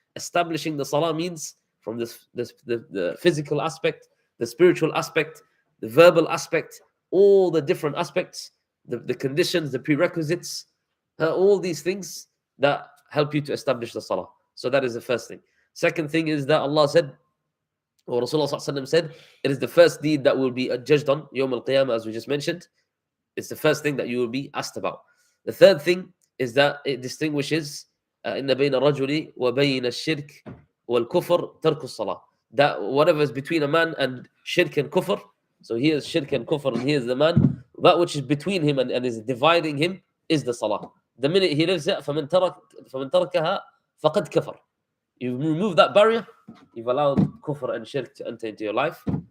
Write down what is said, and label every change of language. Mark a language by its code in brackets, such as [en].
[en] Establishing the salah means from the physical aspect, the spiritual aspect, the verbal aspect, all the different aspects, the conditions, the prerequisites, all these things that help you to establish the salah. So that is the first thing. Second thing is that Allah said, or Rasulullah said, it is the first deed that will be judged on Yawm al-Qiyamah, as we just mentioned. It's the first thing that you will be asked about. The third thing is that it distinguishes [ar] إن بين الرجل وبين الشرك والكفر ترك الصلاة. [en] That whatever is between a man and shirk and kufr, so here is shirk and kufr and here is the man, that which is between him and is dividing him is the salah. The minute he lives it, [ar] فمن تركها فقد كفر. [en] You remove that barrier, you've allowed kufr and shirk to enter into your life.